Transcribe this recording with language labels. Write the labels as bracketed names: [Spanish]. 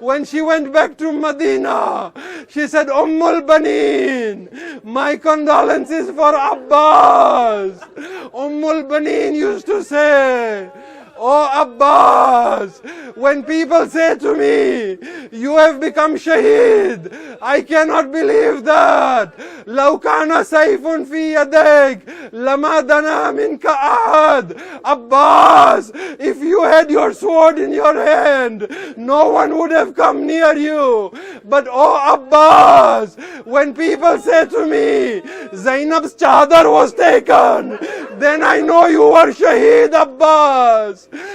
[English] When she went back to Medina, she said, Ummul Baneen, my condolences for Abbas. Ummul Baneen used to say, Oh Abbas, when people say to me, you have become Shaheed, I cannot believe that. [Arabic] لو كان سيف في يديك لما دنا منك أحد. [English] Abbas, if you had your sword in your hand, no one would have come near you. But oh Abbas, when people say to me, Zainab's chadar was taken, then I know you were Shaheed, Abbas.